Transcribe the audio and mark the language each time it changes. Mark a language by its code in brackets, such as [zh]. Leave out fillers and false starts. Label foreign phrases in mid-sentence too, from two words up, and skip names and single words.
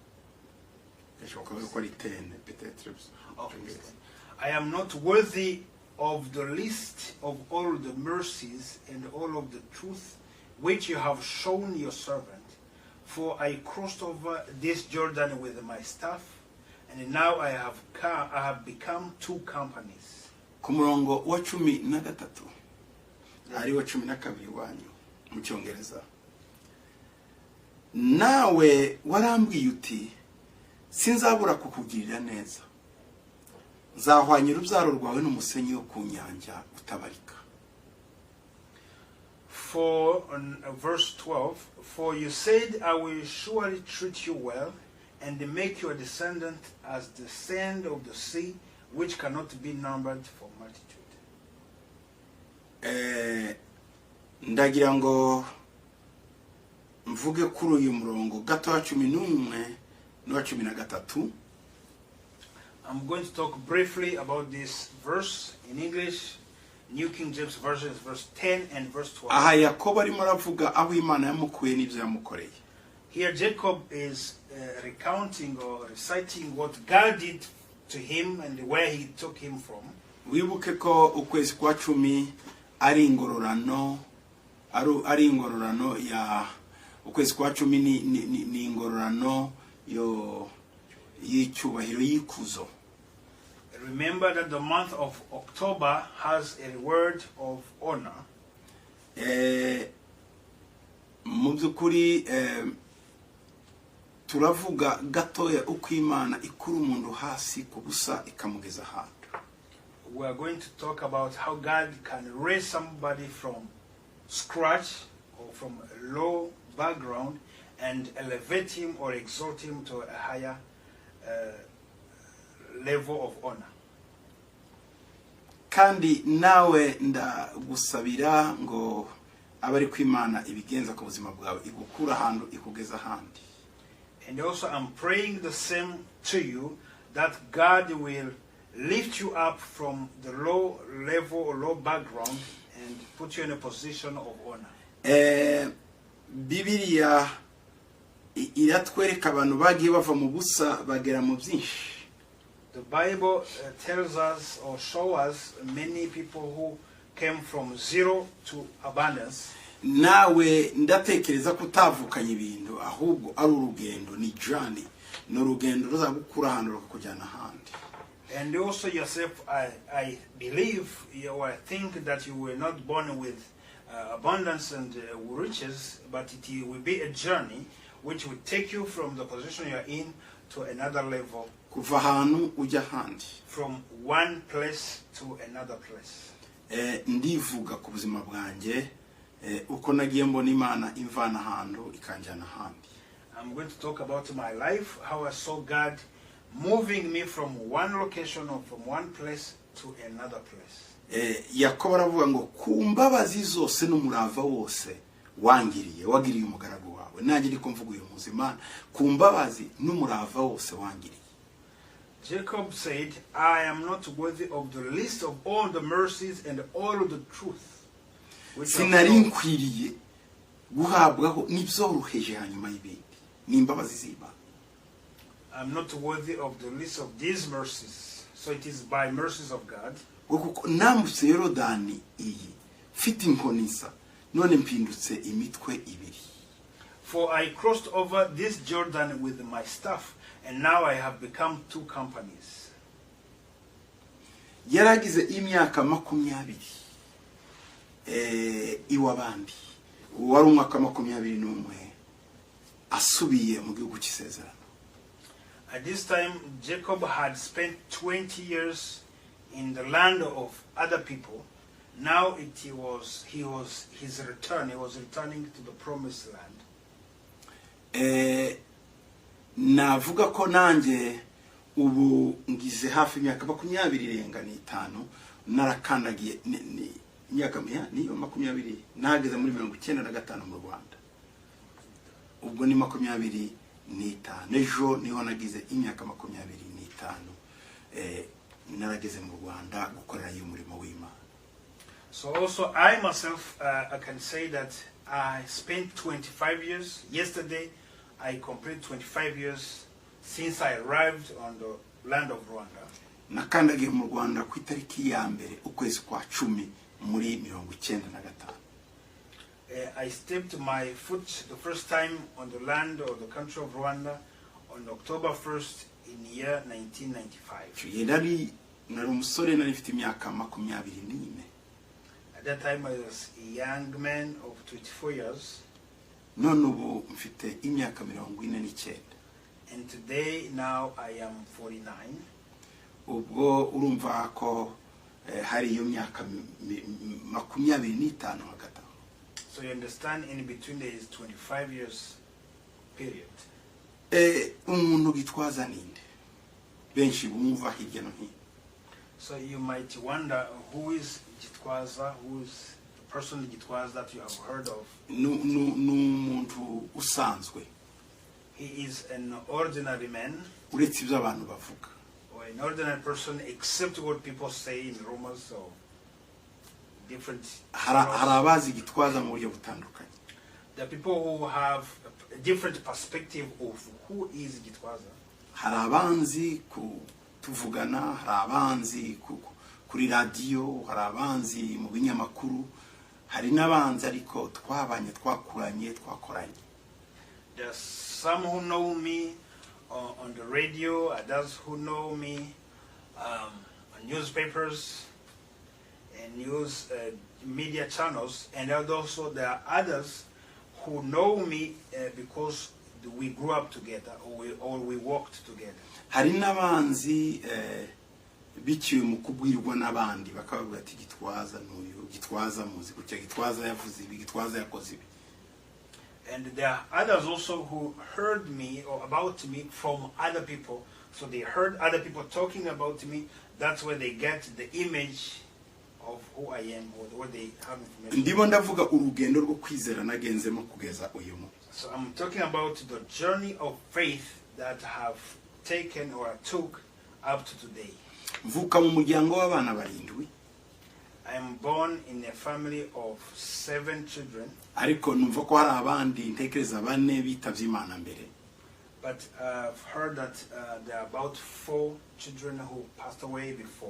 [en] I am not worthy of the least of all the mercies and all of the truth which you have shown your servant, for I crossed over this Jordan with my staff, and now I have become two companies. [rw] Ku murongo wa 13 ari wa 12 wanyu mu Cyongereza. Nawe warambwiye uti sinzabura kukugirira neza, nzahwanya urubyaro rwawe n'umusenyi wo ku nyanja utabarika. [en] For verse 12, for you said, I will surely treat you well and make your descendant as the sand of the sea, which cannot be numbered for multitude. [rw] Ndagira ngo mvuge kuri uyu murongo gato wa 11 n'wa 13. [en] I'm going to talk briefly about this verse in English. New King James Version is verse 10 and verse 12. [rw] Aha Yakobo arimo aravuga aho Imana yamukuye n'ibyo yamukoreye. [en] Here Jacob is recounting or reciting what God did to him and where he took him from. [rw] Wibuke ko ukwezi kwa 10 ari ingororano, ari ingororano ya ukwezi kwa 10 ni ingororano yo y'icyubahiro y'ikuzo. [en] Remember that the month of October has a word of honor. [rw] Mu byukuri turavuga gatoya uko Imana ikura umuntu hasi ku busa ikamugeza ahantu. [en] We are going to talk about how God can raise somebody from scratch or from a low background and elevate him or exalt him to a higher level of honor. [rw] Kandi nawe ndagusabira ngo abari ku Imana ibigenza ku buzima bwawe igukura ahantu ikugeza ahandi. [en] And also I'm praying the same to you, that God will lift you up from the low level or low background and put you in a position of honor. [rw] Bibiliya iratwereka abantu bagiye bava mu busa bagera mu byinshi. [en] The Bible tells us or shows us many people who came from zero to abundance. [rw] Nawe ndatekereza ko utavukanye ibintu ahubwo ari urugendo, ni journey, no urugendo ruzagukura ahantu rukujyana ahandi. [en] And also yourself, I believe or I think that you were not born with abundance and riches, but it will be a journey which will take you from the position you are in to another level. [rw] Kuva ahantu ujya ahandi. [en] From one place to another place. [rw] Ndivuga ku buzima bwanjye uko nagiye mbona Imana imvana ahantu ikanjyana ahandi. [en] I'm going to talk about my life, how I saw God moving me from one location or from one place to another place. [rw] Yakobo aravuga ngo ku mbabazi zose n'umurava wose wagiriye umugaragu wawe. Nanjye ndiko mvuga uyu munsi Imana ku mbabazi n'umurava wose wangiriye. [en] Jacob said, I am not worthy of the least of all the mercies and all of the truth. [rw] Sinari nkwiriye guhabwaho n'ibyoroheje hanyuma y'ibindi. Ni imbabazi z'Imana. [en] I'm not worthy of the least of these mercies. So it is by mercies of God. [rw] Nambutse Yorodani iyi mfite inkoni nsa none mpindutse imitwe ibiri. [en] For I crossed over this Jordan with my staff, and now I have become two companies. [rw] Yaragize imyaka 20 iwabandi. Wari umwaka 21 asubiye mu gihugu cy'isezerano. [en] At this time, Jacob had spent 20 years in the land of other people. Now he was returning to the promised land. [rw] Navuga ko nanjye ubu ngize hafi imyaka 25 narakandagiye imyaka niyo 20 nageze muri 95 mu Rwanda. Ubwo ni 25 ejo niho nagize imyaka 25 narageze mu Rwanda gukorera iyumurimo w'Imana. [en] So also I myself I can say that I spent 25 years. Yesterday I completed 25 years since I arrived on the land of Rwanda. [rw] Nakandagiye mu Rwanda ku itariki ya mbere ukwezi kwa 10 muri 1995. [en] I stepped my foot the first time on the land or the country of Rwanda on October 1st in the year 1995. [rw] Nari umusore nari mfite imyaka 24. [en] At that time I was a young man of 24 years. [rw] None ubu mfite imyaka 49. [en] And today now I am 49. [rw] Ubwo urumva ko hari iyo myaka 25 hagati. [en] So you understand, in between there is 25 years period. [rw] Umuntu Gitwaza ninde? Benshi bumva hirya no hino. [en] So you might wonder, who is Gitwaza? Who is the person Gitwaza that you have heard of? [rw] N'umuntu usanzwe. [en] He is an ordinary man. [rw] Uretse ibyo abantu bavuga. [en] Or an ordinary person, except what people say in rumors or different. [rw] Harabazi Gitwaza mu buryo butandukanye. [en] There are people who have a different perspective of who is Gitwaza. [rw] Harabanzi tuvugana, harabanzi kuri radio, harabanzi mu binyamakuru, hari nabanzi ariko twabanye twakuranye twakoranye. [en] There are some who know me on the radio, others who know me on newspapers and news media channels, and also there are others who know me because we grew up together, or we walked together. [rw] hari n'abanzi biciwe mu kubwirwa n'abandi bakavuga ati Gitwaza n'uyu Gitwaza muzi kucyo Gitwaza yavuze ibi Gitwaza yakoze ibi. [en] And there are others also who heard me or about me from other people. So they heard other people talking about me. That's where they get the image of who I am, or what they have information. [rw] Ndimo ndavuga urugendo rwo kwizera nagenzemo kugeza uyu munsi. [en] So I'm talking about the journey of faith that I have taken or took up to today. [rw] Mvuka mu muryango w'abana barindwi. [en] I am born in a family of 7 children. [rw] Ariko numva ko hari abandi ntekereza bane bitavye Imana mbere. [en] But I've heard that there are about 4 children who passed away before.